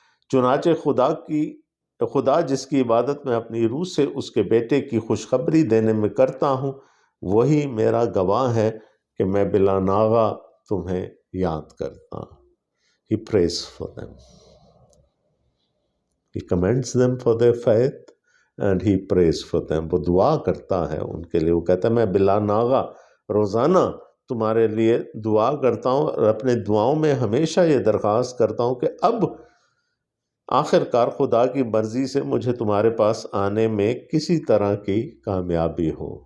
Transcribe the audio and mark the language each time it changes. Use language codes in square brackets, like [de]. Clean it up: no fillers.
[ur] چنانچہ خدا جس کی عبادت میں اپنی روح سے اس کے بیٹے کی خوشخبری دینے میں کرتا ہوں، وہی میرا گواہ ہے کہ میں بلا ناغہ تمہیں یاد کرتا ہوں. [en] He prays for them. He commends them for their faith and he prays for them. [ur] وہ دعا کرتا ہے ان کے لیے. وہ کہتا ہے میں بلا ناغہ روزانہ تمہارے لیے دعا کرتا ہوں، اور اپنے دعاؤں میں ہمیشہ یہ درخواست کرتا ہوں کہ اب آخر کار خدا کی مرضی سے مجھے تمہارے پاس آنے میں کسی طرح کی کامیابی ہو.